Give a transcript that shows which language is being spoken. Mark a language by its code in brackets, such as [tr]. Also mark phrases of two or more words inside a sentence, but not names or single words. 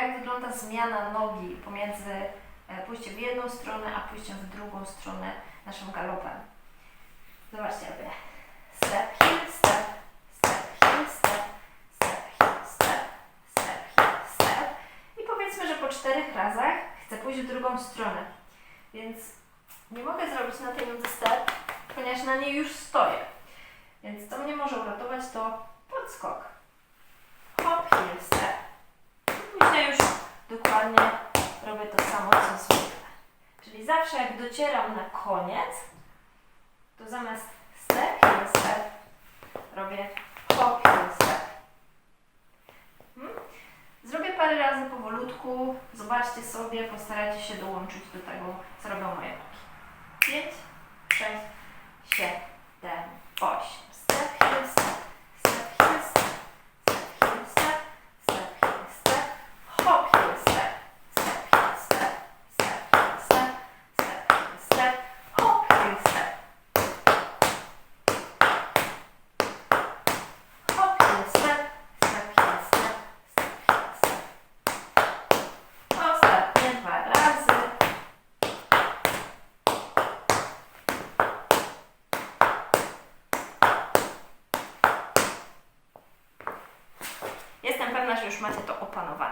[pl] wygląda zmiana nogi pomiędzy pójściem w jedną stronę, a pójściem w drugą stronę naszym galopem. Zobaczcie, robię [en] step, heel, step, step, heel, step, step, heel, step, step, heel, step. [pl] I powiedzmy, że po 4 razach chcę pójść w drugą stronę. Więc nie mogę zrobić na tej nodze step, ponieważ na niej już stoję. Więc co mnie może uratować, to podskok. [en] Hop, heel, step. [pl] I później już dokładnie robię to samo, co zwykle. Czyli zawsze jak docieram na koniec, to zamiast [en] step, heel, step, robię hop, heel, step. [pl] Zrobię parę razy powolutku, zobaczcie sobie, postarajcie się dołączyć do tego, co robią moje nogi. 5, 6, 7, 8. [en] Step, heel, step, step, heel, step, step, heel, step, step, heel, step, hop, heel, step, step, heel, step, step, heel, step, step, heel, step, hop, heel, step. Hop, heel, step, step, heel, step, step, heel, step. [pl] Ostatnie 2 razy. Jestem pewna, że już macie to opanowane.